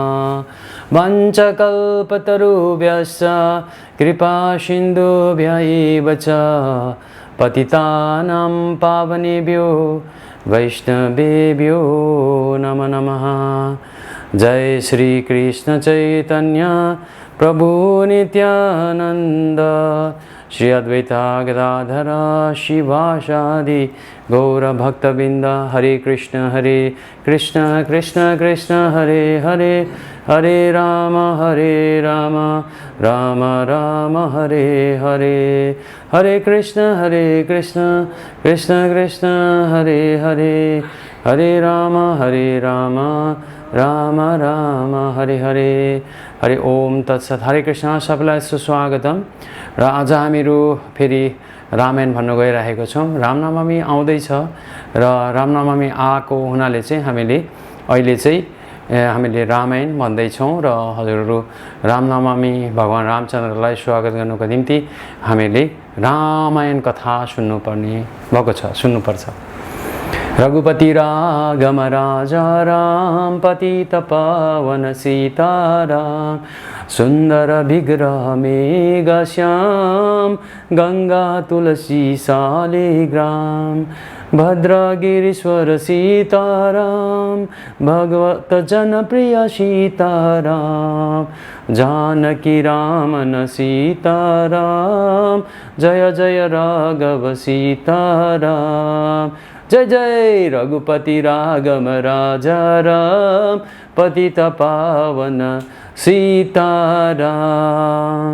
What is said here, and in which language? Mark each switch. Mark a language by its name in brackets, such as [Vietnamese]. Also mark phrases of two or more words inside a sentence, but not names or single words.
[Sanskrit] वाञ्छकल्पतरुभ्यश्च कृपासिन्धुभ्यैव च पतितानां पावनेभ्यो वैष्णवेभ्यो नमो नमः। जय श्री कृष्ण चैतन्य प्रभु नित्यानंद श्री अद्वैता गदाधर शिवासादि गौर भक्तबिंद। हरे कृष्ण कृष्ण कृष्ण हरे हरे, हरे राम राम राम हरे हरे, हरे कृष्ण कृष्ण कृष्ण हरे हरे, हरे राम राम राम हरे हरे। हरे ओम तत्सत। हरे कृष्ण। [Nepali] सबैलाई सुस्वागतम। र आज हामीहरू फेरि रामायण भन्न गइरहेको छौँ। रामनवमी आउँदैछ र रामनवमी आएको हुनाले चाहिँ हामीले अहिले चाहिँ हामीले रामायण भन्दैछौँ र हजुरहरू रामनवमी भगवान रामचन्द्रलाई स्वागत गर्नुको निम्ति हामीले रामायण कथा सुन्नुपर्ने भएको छ, सुन्नुपर्छ। [Hindi] रघुपति राघव राजा राम पतित पावन सीताराम, सुंदर विग्रह मेघ श्याम गंगा तुलसी शालिग्राम, भद्रगिरीश्वर सीताराम भगवत जनप्रिय सीताराम, जानकी रामन सीताराम जय जय राघव सीताराम, जय जय रघुपति राघव राजा राम पतित पावन सीताराम।